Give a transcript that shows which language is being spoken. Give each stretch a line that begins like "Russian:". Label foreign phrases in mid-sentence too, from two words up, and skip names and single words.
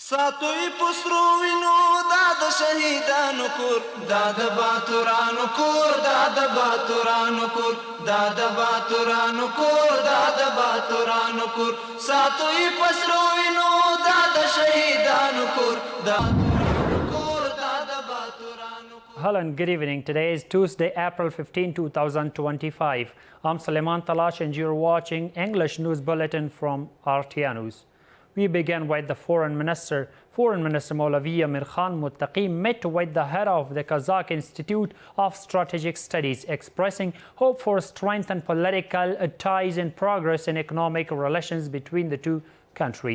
Pashto: ساتوی پسرو وینو دا د شهیدانو کور دا د باتورانو کور دا د باتورانو کور دا د باتورانو کور دا د باتورانو کور ساتوی پسرو وینو دا د شهیدانو کور دا
English: Hello and good evening. Today is Tuesday, April 15, 2025. I'm Suleiman Talash and you're watching English News Bulletin from RTA News. We begin with the Foreign Minister. Foreign Minister Maulavi Amir Khan Muttaqi met with the head of the Kazakh Institute of Strategic Studies, expressing hope for strengthened political ties and progress in economic relations between the two countries.